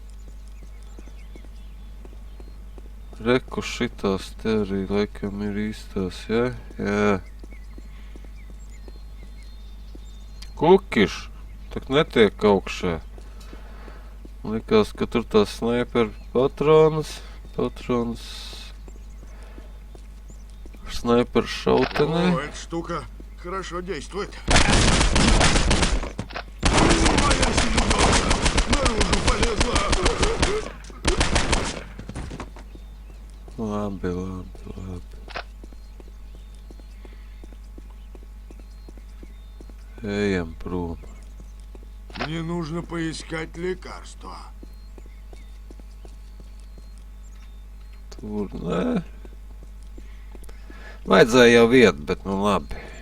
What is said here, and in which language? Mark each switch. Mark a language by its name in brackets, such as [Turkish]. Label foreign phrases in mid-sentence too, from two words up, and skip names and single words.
[Latvian] Reku šitās te arī laikam ir īstās, ja? Jā. Kukiš, tak netiek augšā. Likās, ka tur tās sniper patronas. [Russian] Снайпер шаутены. О, эта штука хорошо действует. Моя селедка наружу полезла. [Latvian] Labi. Ejam prom. [Russian] Мне нужно поискать лекарства. [Latvian] Tur, nē. Vajadzēja jau vietu, bet nu labi.